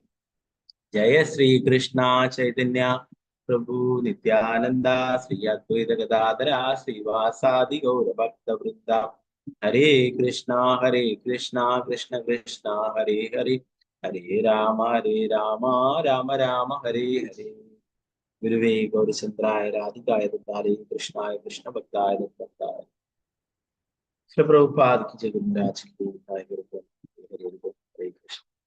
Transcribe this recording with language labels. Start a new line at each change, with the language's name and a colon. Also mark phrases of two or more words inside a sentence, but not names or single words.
Sanskrit: ജയ ശ്രീ കൃഷ്ണ ചൈതന്യ പ്രഭു നിത്യാനന്ദ ശ്രീ അദ്വൈത ഗദാധര ശ്രീവാസാദി ഗൗരഭക്ത വൃന്ദ ഹരേ കൃഷ്ണ കൃഷ്ണ കൃഷ്ണ ഹരേ ഹരേ ഹരേ രാമ രാമ രാമ ഹരേ ഹരേ ഗുരുവേ ഗൗരചന്ദ്രായ രാധികായ ദത്താരേ കൃഷ്ണായ കൃഷ്ണ ഭക്തായ ഭക്തായ ശ്രീ പ്രഭുപാദ്
Hindi: की जय गुरुराज की जय गुरुदेव हरे कृष्ण